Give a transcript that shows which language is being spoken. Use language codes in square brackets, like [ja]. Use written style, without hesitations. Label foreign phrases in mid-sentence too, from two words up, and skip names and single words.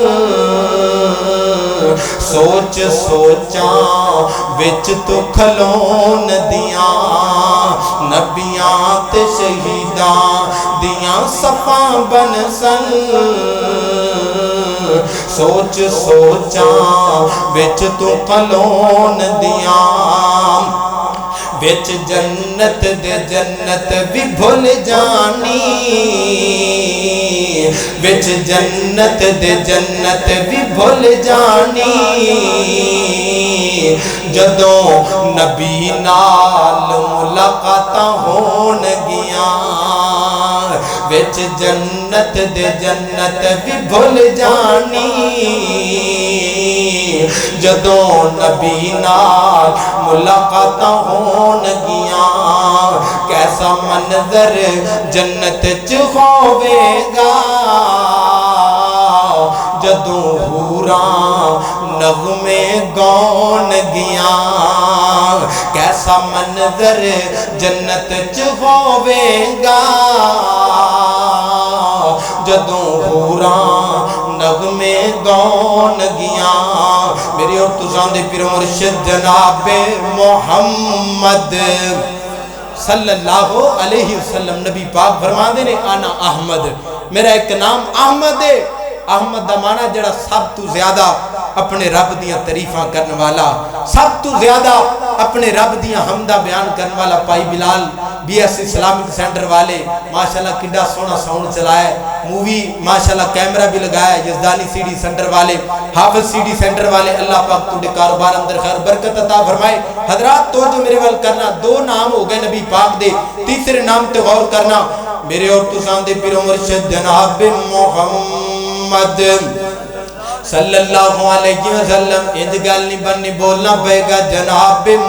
[pa] سوچ سوچاں وچ تو کھلون دیاں نبیاں تے شہیداں دیاں صفاں بنسن سوچ سوچاں وچ تو کھلون دیاں بچ جنت دے جنت بھی بھول جانی بچ جنت دے جنت بھی بھول جانی جدوں نبی نال ملاقاتاں ہون گیاں بچ جنت دے جنت بھی بھول جانی جدوں نبی نال ملاقاتاں ہون گیاں کیسا منظر جنت چ ہوے گا جدوں حوراں نغمے گون گیاں کیسا منظر جنت چ ہوے گا جدوں حوراں نغمے گون گیاں میری اور تساں دے پیر مرشد جناب محمد [ar] صلی اللہ علیہ وسلم [pa] نبی پاک فرماندے نے [ar] آنا احمد [pa] میرا ایک نام احمد ہے احمد دا معنی جڑا سب تو زیادہ اپنے رب دیاں تعریفاں کرنے والا سب تو زیادہ اپنے رب دیاں حمدہ بیان کرنے والا پائی بلال بی ایس [en] Islamic Centre [pa] والے ماشاءاللہ کڈا سونا ساؤنڈ چلایا ہے مووی ماشاءاللہ کیمرہ بھی لگایا ہے یزدانی [en] CD centre [pa] والے حافظ [en] CD centre [pa] والے اللہ پاک تو دے کاروبار اندر خیر برکت عطا فرمائے حضرات تو جو میرے وال کرنا دو نام ہو گئے نبی پاک دے تیسرے نام تے غور کرنا میرے اور تساں دے پیر مرشد جناب محمد [ar] صلی اللہ علیہ وسلم [pa] انج گل نہیں بننی بولنا پے گا جناب